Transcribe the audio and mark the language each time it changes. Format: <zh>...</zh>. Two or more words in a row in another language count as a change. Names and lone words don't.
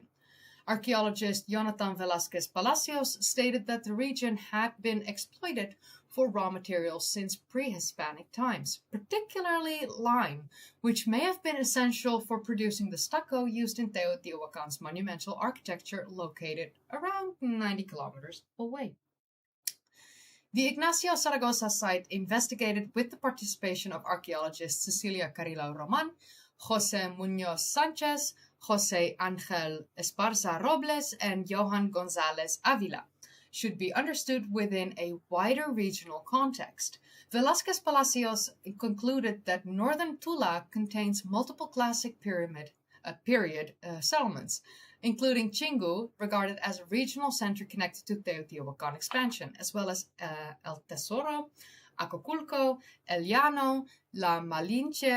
<en>Archaeologist Jonathan Velázquez Palacios stated that the region had been exploited for raw materials since pre-Hispanic times, particularly lime, which may have been essential for producing the stucco used in Teotihuacan's monumental architecture located around 90 kilometers away. The Ignacio Zaragoza site, investigated with the participation of archaeologists Cecilia Carrillo Roman, José Muñoz Sánchez, José Ángel Esparza Robles, and Johan González Ávila, should be understood within a wider regional context. Velázquez Palacios concluded that northern Tula contains multiple classic period settlements, includling Chingu, regarded as a regional center connected to Teotihuacan expansion, as well as El Tesoro, Acapulco, El Llano, La Malinche.</en>